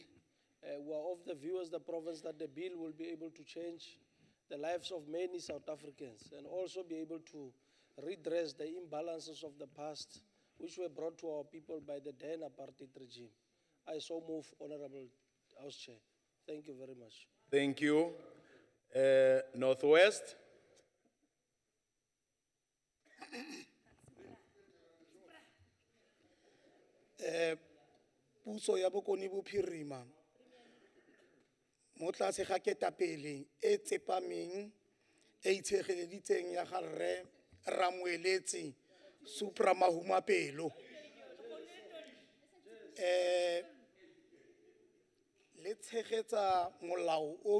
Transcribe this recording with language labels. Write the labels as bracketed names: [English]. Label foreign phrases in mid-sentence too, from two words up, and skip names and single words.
[English] We are of the view as the province that the bill will be able to change the lives of many South Africans and also be able to redress the imbalances of the past which were brought to our people by the then apartheid regime. I so move, Honorable House Chair. Thank you very much. Thank you. Northwest. [Tswana] Puso ya bokoni bophirima mo tlase ga ketapele e tsepameng e itshegeleditseng ya ga rre Ramoeletsi Supra Mahumapelo le tshegetsa molao o